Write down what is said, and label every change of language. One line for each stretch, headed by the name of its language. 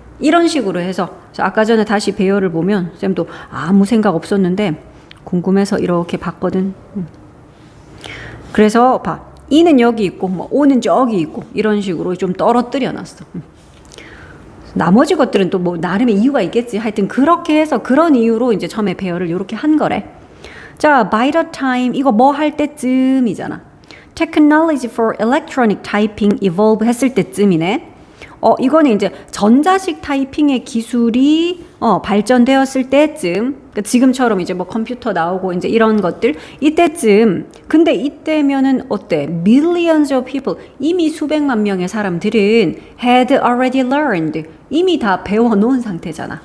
Korean: 이런 식으로 해서 아까 전에 다시 배열을 보면 쌤도 아무 생각 없었는데 궁금해서 이렇게 봤거든. 그래서 봐. E는 여기 있고 뭐 O는 저기 있고 이런 식으로 좀 떨어뜨려 놨어. 나머지 것들은 또 뭐 나름의 이유가 있겠지. 하여튼 그렇게 해서 그런 이유로 이제 처음에 배열을 이렇게 한 거래. 자, by the time 이거 뭐 할 때쯤이잖아.
English: Technology for electronic typing evolve
Korean: 했을 때쯤이네. 이거는 이제 전자식 타이핑의 기술이 발전되었을 때쯤. 그러니까 지금처럼 이제 뭐 컴퓨터 나오고 이제 이런 것들 이때쯤 근데 이때면은 어때?
English: Millions of people
Korean: 이미 수백만 명의 사람들은
English: had already learned
Korean: 이미 다 배워놓은 상태잖아.